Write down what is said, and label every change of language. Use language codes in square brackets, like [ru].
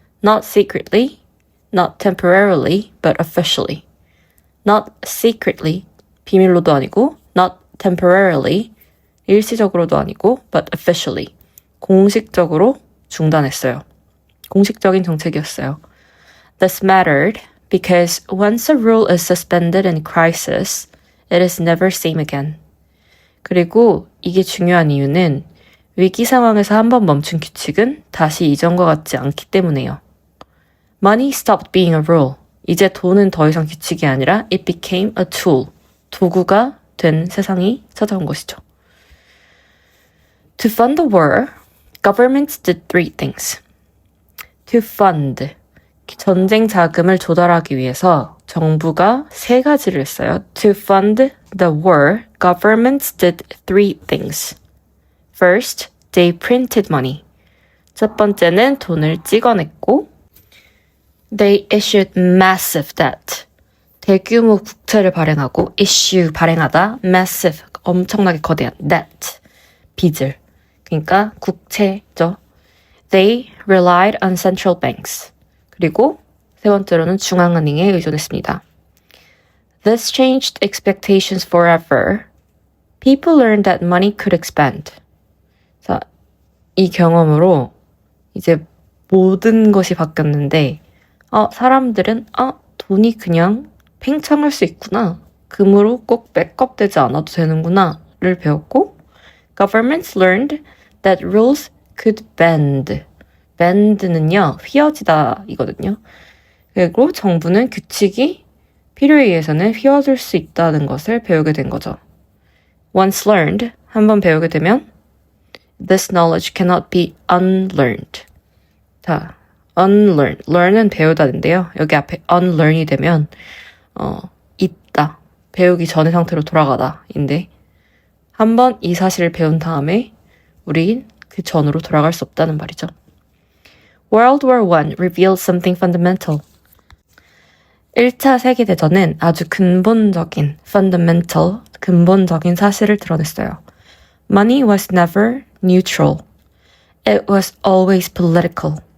[en] Not secretly, not temporarily, but officially. Not secretly, [ko] 비밀로도 아니고, [en] not temporarily, [ko] 일시적으로도 아니고, [en] but officially, [ko] 공식적으로 중단했어요. 공식적인 정책이었어요. [en] This mattered because once a rule is suspended in crisis, it is never same again. [ko] 그리고 이게 중요한 이유는 위기 상황에서 한번 멈춘 규칙은 다시 이전과 같지 않기 때문에요. [en] Money stopped being a rule. [ko] 이제 돈은 더 이상 규칙이 아니라 [en] it became a tool. [ko] 도구가 된 세상이 찾아온 것이죠. [en] To fund the war, governments did three things. [ko] To fund, 전쟁 자금을 조달하기 위해서 정부가 세 가지를 했어요. [en] To fund the war, governments did three things. First, they printed money. [ko] 첫 번째는 돈을 찍어냈고 [en] They issued massive debt. [ko] 대규모 국채를 발행하고 issue, 발행하다, massive, 엄청나게 거대한 debt, 빚을. 그러니까 국채죠. [en] They relied on central banks. [ko] 그리고 세 번째로는 중앙은행에 의존했습니다. [en] This changed expectations forever. People learned that money could expand. [ko] 자, 이 경험으로 이제 모든 것이 바뀌었는데 사람들은 돈이 그냥 팽창할 수 있구나. 금으로 꼭 백업되지 않아도 되는구나를 배웠고 [en] Governments learned that rules could bend. [ko] bend는요, 휘어지다 이거든요. 그리고 정부는 규칙이 필요에 의해서는 휘어질 수 있다는 것을 배우게 된 거죠. [en] Once learned, [ko] 한번 배우게 되면 [en] This knowledge cannot be unlearned. [ko] 자, unlearn, learn은 배우다인데요. 여기 앞에 unlearn이 되면 있다, 배우기 전의 상태로 돌아가다인데 한번 이 사실을 배운 다음에 우린 그 전으로 돌아갈 수 없다는 말이죠. [en] World War I revealed something fundamental. [ko] 1차 세계대전은 아주 근본적인, fundamental, 근본적인 사실을 드러냈어요. [en] Money was never neutral. It was always political.